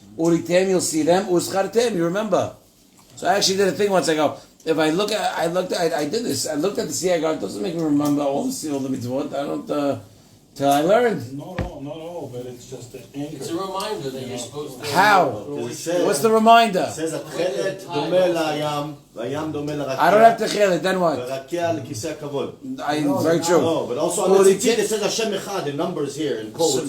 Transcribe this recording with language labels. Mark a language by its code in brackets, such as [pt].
[en] וריתם, you'll see them, וזכרתם, you remember. So I actually did a thing once. I go, if I did this. I looked at the sea. I go, it doesn't make me remember all the mitzvot. I don't. Till I learned. Not all, but it's just an anchor. It's a reminder that you're supposed to. How? What's the reminder? It says [he] התכלת דומה לים, והים דומה לרקיע. [en] I don't have to kill it, then what? [he] ורקיע לכיסא הכבוד. [en] Very true. No, but also on the tzitzit it says Hashem Echad in numbers here in code.